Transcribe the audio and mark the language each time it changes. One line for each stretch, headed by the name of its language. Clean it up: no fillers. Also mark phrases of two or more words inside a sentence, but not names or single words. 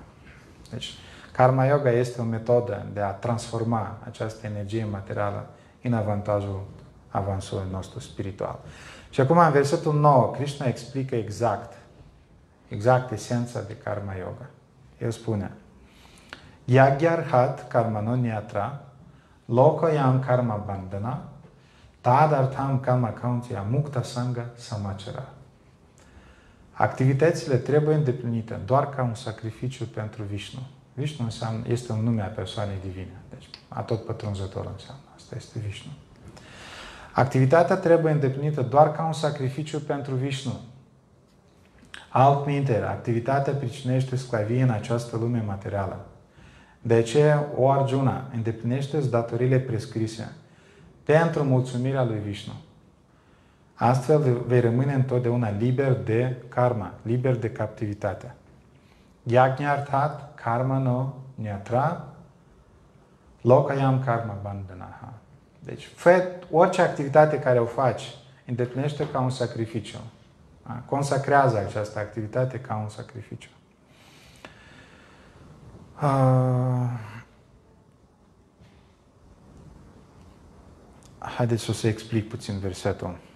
Romanian: Deci,
Sanskrit: karma yoga
Romanian: este o metodă de a transforma această energie materială în avantajul avansului nostru spiritual. Și acum, în versetul 9, Krishna explică exact esența de
Sanskrit: karma yoga.
Romanian: El spune:
Sanskrit: Yagyarhat karmanonyatra lokayam karma bandhana tadartham kama kauntya mukta sangha samachara.
Romanian: Activitățile trebuie îndeplinite doar ca un sacrificiu pentru Vishnu. Vishnu este un nume a persoanei divine. Deci, atotpătrunzător înseamnă. Asta este Vishnu. Activitatea trebuie îndeplinită doar ca un sacrificiu pentru Vishnu. Altminteri, activitatea pricinește sclavie în această lume materială. De aceea, o Arjuna, îndeplinește-ți datorile prescrise pentru mulțumirea lui Vishnu. Astfel vei rămâne întotdeauna liber de karma, liber de captivitate.
Sanskrit: Yajñarthat karmano nyatra lokayam karma bandhanaha.
Romanian: Deci, orice activitate care o faci, îndeplinește ca un sacrificiu. Consacrează această activitate ca un sacrificiu. Haideți să explic puțin versetul.